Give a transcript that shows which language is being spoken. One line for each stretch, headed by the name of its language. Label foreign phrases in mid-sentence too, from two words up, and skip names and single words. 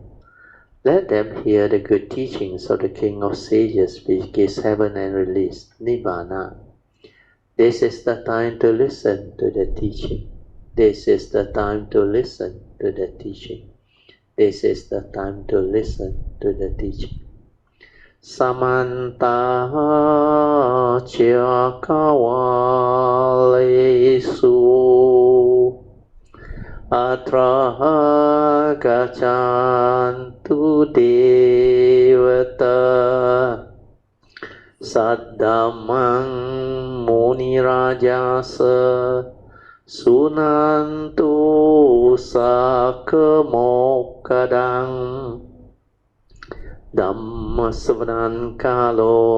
English: Let them hear the good teachings of the King of Sages which gives heaven and release, Nibbana. This is the time to listen to the teaching. This is the time to listen to the teaching. This is the time to listen to the teaching.
Pali: Samanta Chakawalesu Atra Gachantu Devata Saddamang Munirajasa Sunantu Sakamokadang Dhamma Savanan Kalo